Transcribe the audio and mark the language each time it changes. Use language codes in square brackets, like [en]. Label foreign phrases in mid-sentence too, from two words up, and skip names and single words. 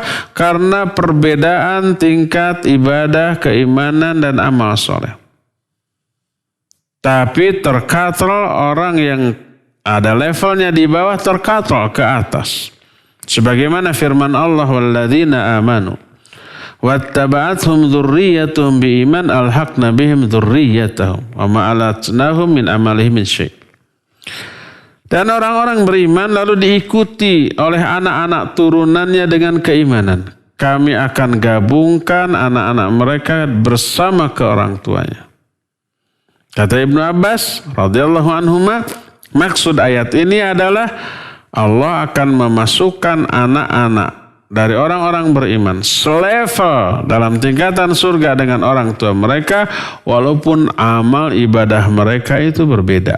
[id] Karena perbedaan tingkat ibadah, keimanan, dan amal soleh. Tapi terkatrol orang yang ada levelnya di bawah terkatrol ke atas. Sebagaimana firman Allah, [ar] والذين آمنوا واتبعتهم ذريتهم بإيمان ألحقنا بهم ذريتهم وما ألتناهم من عملهم من شيء'. [id] Dan orang-orang beriman lalu diikuti oleh anak-anak turunannya dengan keimanan. Kami akan gabungkan anak-anak mereka bersama ke orang tuanya. Kata Ibnu Abbas [ar] رضي الله عنهما, [id] maksud ayat ini adalah Allah akan memasukkan anak-anak dari orang-orang beriman selevel dalam tingkatan surga dengan orang tua mereka, walaupun amal ibadah mereka itu berbeda.